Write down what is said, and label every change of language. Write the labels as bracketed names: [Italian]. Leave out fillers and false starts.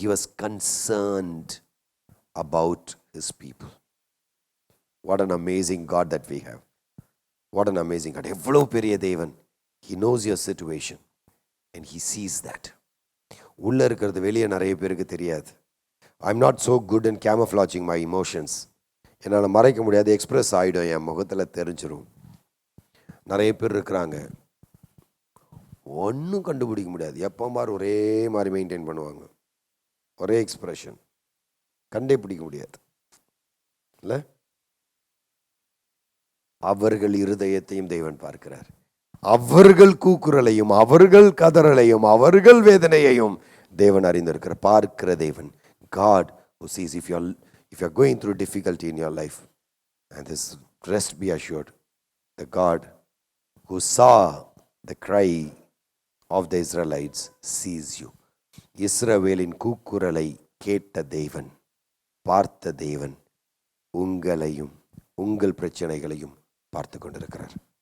[English] He was concerned about his people. What an amazing God that we have. What an amazing God. [Tamil] எவ்வளவு பெரிய தேவன். [English] He knows your situation and he sees that. [Tamil] உள்ள இருக்கிறது வெளியே நிறைய பேருக்கு தெரியாது. [English] I'm not so good in camouflaging my emotions. [Tamil] என்னால் மறைக்க முடியாது, எக்ஸ்பிரஸ் ஆகிடும், என் முகத்தில் தெரிஞ்சிடும். நிறைய பேர் இருக்கிறாங்க, ஒன்றும் கண்டுபிடிக்க முடியாது, எப்போ மாதிரி ஒரே மாதிரி மெயின்டைன் பண்ணுவாங்க, ஒரே எக்ஸ்பிரஷன், கண்டே பிடிக்க முடியாது இல்லை? அவர்கள் இருதயத்தையும் தேவன் பார்க்கிறார். அவர்கள் கூக்குரலையும் அவர்கள் கதறலையும் அவர்கள் வேதனையையும் தேவன் அறிந்திருக்கிறார். பார்க்கிற தேவன். [English] God who sees. If you're going through difficulty in your life, and this, rest be assured, the God who saw the cry of the Israelites sees you. [Tamil] இஸ்ரவேலின் கூக்குரலை கேட்ட தேவன், பார்த்த தேவன் உங்களையும் உங்கள் பிரச்சனைகளையும் பார்த்து கொண்டிருக்கிறார்.